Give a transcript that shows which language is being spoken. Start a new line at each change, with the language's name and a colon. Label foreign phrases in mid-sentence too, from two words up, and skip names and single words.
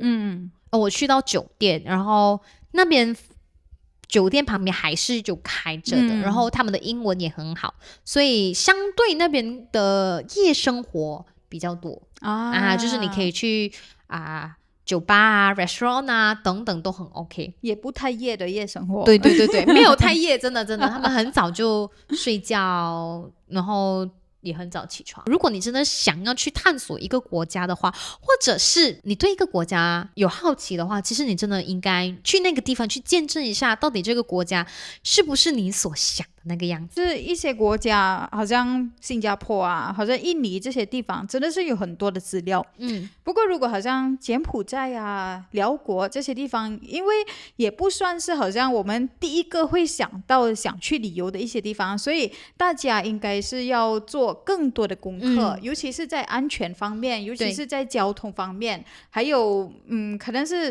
Chinese: 我去到酒店，然後那邊酒店旁邊還是就開着的，然後他們的英文也很好，所以相對那邊的夜生活比較多就是你可以去酒吧啊 restaurant 啊等等都很 OK，也不太夜的夜生活。对，没有太夜，真的他们很早就睡覺然後也很早起床。如果你真的想要去探索一個國家的話，或者是你對一個國家有好奇的話，其實你真的應該去那個地方去見證一下，到底這個國家是不是你所想的那個樣子。是一些國家好像新加坡啊，好像印尼這些地方真的是有很多的資料。不過如果好像柬埔寨啊、寮國這些地方，因為也不算是好像我們第一個會想到想去旅遊的一些地方，所以大家應該是要做更多的功課，尤其是在安全方面，尤其是在交通方面，還有可能是